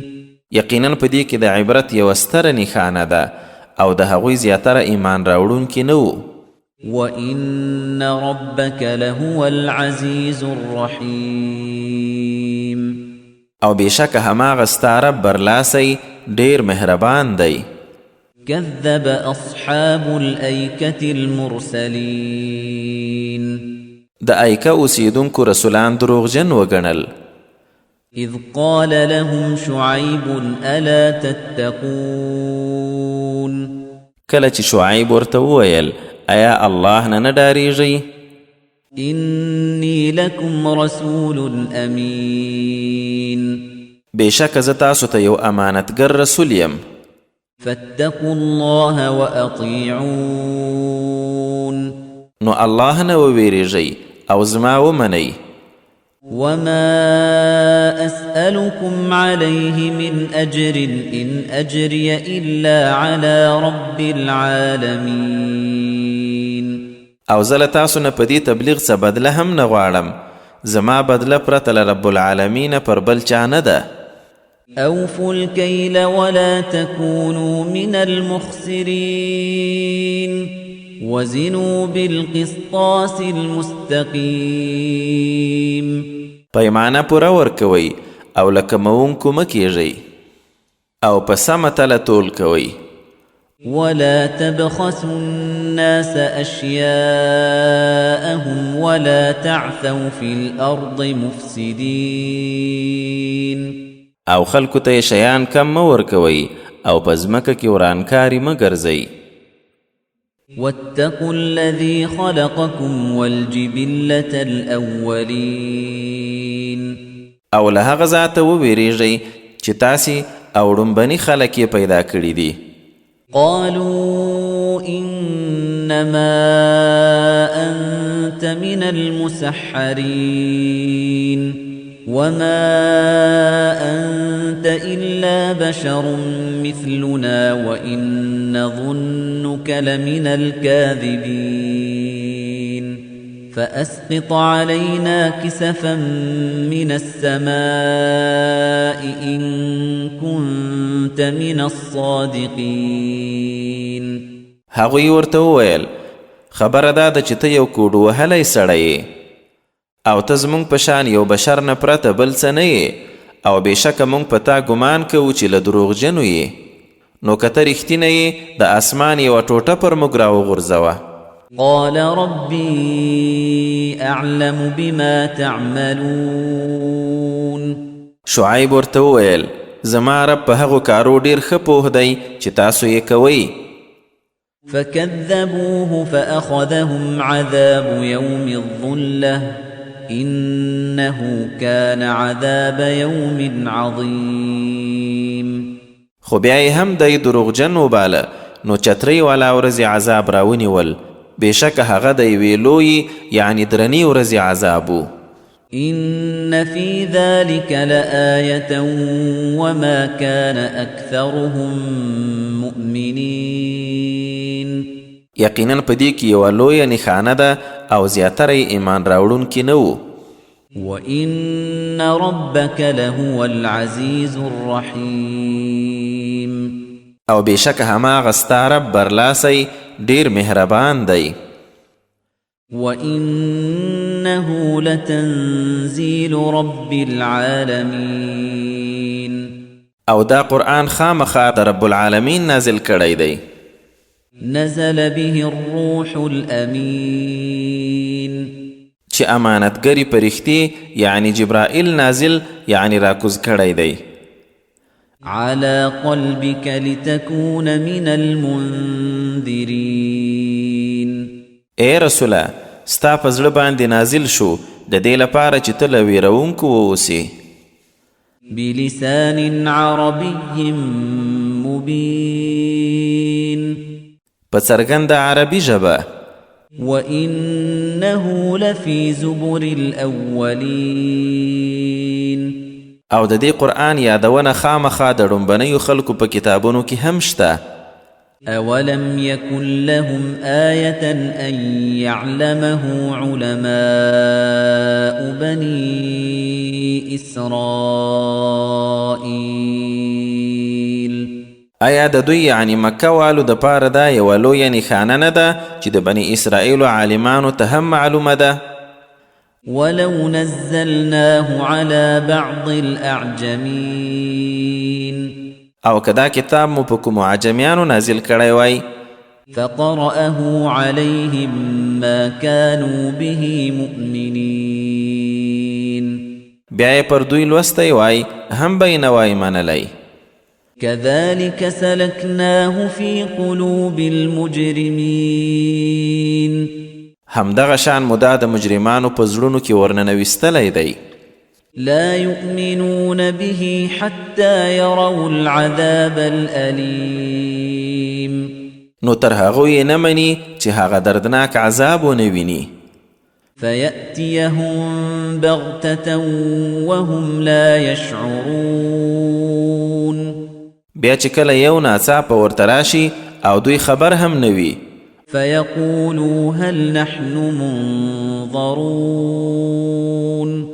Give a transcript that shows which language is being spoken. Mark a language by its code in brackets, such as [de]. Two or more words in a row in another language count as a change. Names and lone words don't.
[ps] یقینا په دې کې د عبرت یوه ستره نښانه ده او د هغوی زیاتره ایمان راوړونکي نه وو. [ar] وإن ربك لهو العزيز الرحيم. [ps] او بېشکه هماغه ستا رب برلاسی ډیر مهربان دی. [ar] كذب أصحاب الأيكة المرسلين. [ps] د ایکه اوسیدونکو رسولان دروغجن وګڼل. [ar] إذ قال لهم شعيب ألا تتقون. [ps] کله چې شعیب ورته وویل ایا الله نه ډاریږئ؟ [ar] إني لكم رسول أمين. [ps] بېشکه زه تاسو ته یو امانتګر رسول یم. [ar] فاتقوا الله وأطيعون. [ps] نو الله نه وویریږئ او زما ومنئ. [ar] وما أسألكم عليه من أجر إن أجري إلا على رب العالمين. [ps] او زه له تاسو نه په دې تبلیغ څه بدله هم نه غواړم. زما بدله پرته له [ar] رب العالمین [ps] پر بل چا نه ده. [ar] أوفوا الكيل ولا تكونوا من المخسرين وزنوا بالقسطاس المستقيم. [ps] پیمانه پوره ورکوئ او له کموونکو مه کیږئ او په سمه تله تول کوئ. [ar] ولا تبخسوا الناس أشياءهم ولا تعثوا في الأرض مفسدين. [ps] او خلکو ته شیان کم مه ورکوئ او په ځمکه کې ورانکاري مه ګرځئ. [ar] واتقوا الذي خلقكم والجبلة الأولين. [ps] او له هغه ذاته وویریږئ چې تاسې او ړومبني خلک یې پیدا کړي دي. [ar] قالوا إنما أنت من المسحرين وما أنت إلا بشر مثلنا وإن نظنك لمن الكاذبين فأسقط علينا كسفا من السماء إن كنت من الصادقين. [ps] هغوی ورته وویل خبره دا ده چې ته یو کوډ وهلی سړی او ته زموږ په شان یو بشر نه پرته بل څه نه او بېشکه موږ په تا ګمان کوو چې له دروغجنو یې. نو که ته رښتینه یې د اسمان یوه ټوټه پر موږ راوغورځوه. [ar] قال ربي أعلم بما تعملون. [ps] شعیب ورته وویل زما رب په هغو کارو ډېر ښه پوه دی چې تاسو یې کوئ. [ar] فكذبوه فأخذهم عذاب يوم الظلة إنه كان عذاب يوم عظيم. [ps] خو بیا یې هم دی دروغجن وباله نو چترۍ والا ورځې عذاب راونیول. بېشکه هغه د یوې لویې یعنې درنې ورځې عذاب و. [ar] إن في ذلك لآية وما كان أكثرهم مؤمنين. [ps] یقینا په دې کې یوه لویه نښانه ده او زیاتره یې ایمان راوړونکي نه وو. [ar] وإن ربك لهو العزيز الرحيم. [ps] او بېشکه هماغه ستا رب برلاسی ډېر مهربان دی. [ar] وإنه لتنزيل رب العالمين. [ps] او دا قرآن خامخا د [ar] رب العالمین [ps] نازل کړی دی. [ar] نزل به الروح الأمين [ps] چې امانتګری پرښتې یعنی جبرائیل نازل یعنی راکوز کړی دی. [ar] على قلبك لتكون من المنذرين [ps] اے رسوله ستا په زړه باندې نازل شو د دې لپاره چې ته له ویرونکو واوسې. [ar] بلسان عربي مبين [ps] په څرګنده عربي ژبه. [ar] وإنه لفي زبر الأولين [ps] او د دې قرآن یادونه خامخا د ړومبنیو خلکو په کتابونو کې هم شته. [ar] أولم يكن لهم آية أن يعلمه علماء بني إسرائيل [ps] آیا د دوی یعنی مکه والو د پاره دا یوه لویه نښانه نه ده چې د بني اسرائیلو عالمانو ته هم معلومه ده؟ [ar] ولو نزلناه على بعض الأعجمين [ps] او که دا کتاب مو په کومو عجمیانو نازل کړی وای [ar] فقرأه عليهم ما كانوا به مؤمنين [ps] بیا یې پر دوی لوستی وای هم به یې نه وای منلی. [ar] كذلك سلكناه في قلوب المجرمين [ps] همدغه شان مو دا د مجرمانو په زړونو کې ورننویستلی دی. [ar] لا يؤمنون به حتى يروا العذاب الأليم [ps] نو تر هغوی نه مني چې هغه دردناک عذاب ونه ویني. [ar] فيأتيهم بغتة وهم لا يشعرون [ps] بیا چې کله یو ناڅاپه ورته راشي او دوی خبر هم نه وي. [ar] فيقولوا هل نحن منظرون